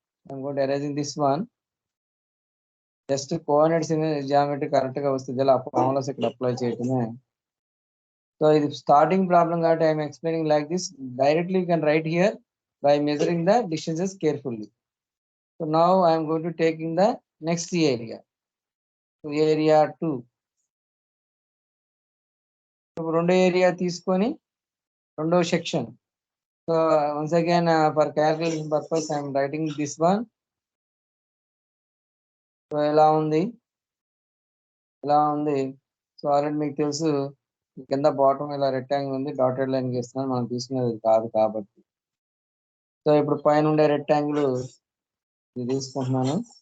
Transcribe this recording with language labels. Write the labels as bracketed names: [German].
[English] I'm going to arranging this one. [Telugu] Just coordinates geometry correct గా వస్తుంది, ఇలా formulas ఇక్కడ అప్లై చేయటమే. [English] so [Telugu] ఇది స్టార్టింగ్ ప్రాబ్లం కాబట్టి [English] I'm explaining like this. Directly you can write here by measuring the distances carefully. So now I am going to taking the next area. So area 2. [Telugu] So రెండో area తీసుకొని రెండో section. [English] So once again for calculation purpose I am writing this one. [Telugu] So ఎలా ఉంది so already మీకు తెలుసు కింద bottom ఇలా rectangle ఉంది, డాటెడ్ లైన్ గీస్తున్నాను, మనం తీసుకునేది కాదు కాబట్టి. సో ఇప్పుడు పైన ఉండే రెక్టాంగిల్ ఇది తీసుకుంటున్నాను.